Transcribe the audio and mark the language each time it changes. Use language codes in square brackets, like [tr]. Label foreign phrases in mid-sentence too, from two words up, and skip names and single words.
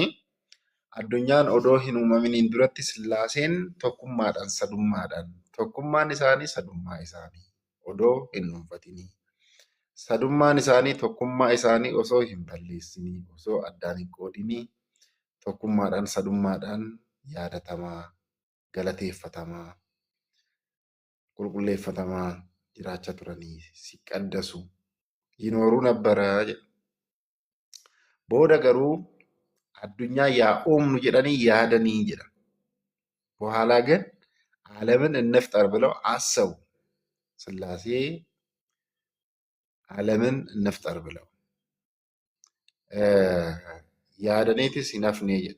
[om] Addunyaan odoo hin uumaminiin duratti Sillaaseen tokkummaadhaan sadummaadhaan tokkummaan isaanii sadummaa isaanii odoo hin dhuunfatinii sadummaan isaanii tokkummaa isaanii osoo hin balleessinii osoo addaan hin qoodinii tokkummaadhaan sadummaadhaan yaadatamaa galateeffatamaa qulqulleeffatamaa jiraachaa turanii si qaddasu [am] ይኖሩ ነበር [om] jedha. Booda garuu addunyaa yaa uumnu jedhanii yaadanii jedha. [am] በኋላ ግን ዓለምን እንፍጠር ብለው አሰቡ። ሥላሴ ዓለምን እንፍጠር ብለው [om] yaadaniitis yinaafne jedha.